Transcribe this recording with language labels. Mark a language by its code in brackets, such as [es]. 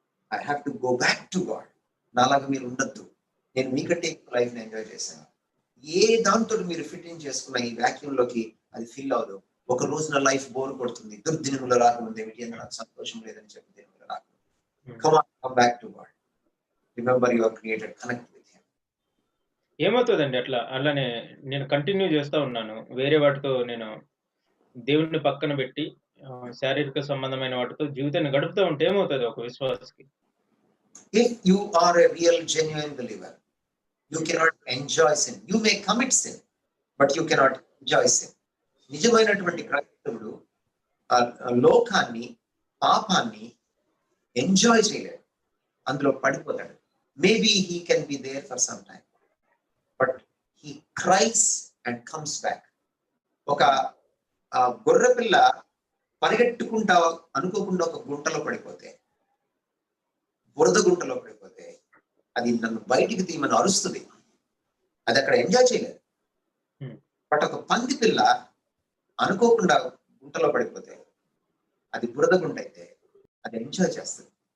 [en] I have to go back to God. [te] నాలాగా మీరు ఉండద్దు, నేను మీకంటే లైఫ్ ని ఎంజాయ్ చేశాను. ఏ దాంతో మీరు ఫిట్ ఇన్ చేసుకున్న ఈ వాక్యూమ్ లోకి అది ఫిల్ అవ్వదు. ఒక రోజు నా లైఫ్ బోర్ కొడుతుంది, దుర్దినములు రాకముందు ఏమిటి అని నాకు సంతోషం లేదని చెప్పి దినములు రాకముందు. [en] Come back to God. Remember you are created, connect with him. [te] ఏమవుతుందండి అలానే నేను కంటిన్యూ చేస్తా ఉన్నాను, వేరే వాటితో నేను దేవుడిని పక్కన పెట్టి శారీరక సంబంధమైన వాటితో జీవితాన్ని గడుపుతూ ఉంటే ఏమవుతుంది ఒక విశ్వాసకి? [en] If you are a real genuine believer, you cannot enjoy sin. You may commit sin, but you cannot enjoy sin. [te] నిజమైనటువంటి క్రైస్తవుడు లోకాన్ని, పాపాన్ని ఎంజాయ్ చేయలేడు, అందులో పడిపోతాడు. [en] Maybe he can be there for some time, but he cries and comes back. [te] ఒక గొర్రె పిల్ల పరిగెట్టుకుంటా అనుకోకుండా ఒక గుంటలో పడిపోతే, బురద గుంటలో పడిపోతే, అది నన్ను బయటికి తీయమని అరుస్తుంది, అది అక్కడ ఎంజాయ్ చేయలేదు. బట్ ఒక పంది పిల్ల అనుకోకుండా గుంటలో పడిపోతే, అది బురద గుంట అయితే అది ఎంజాయ్ చేస్తుంది.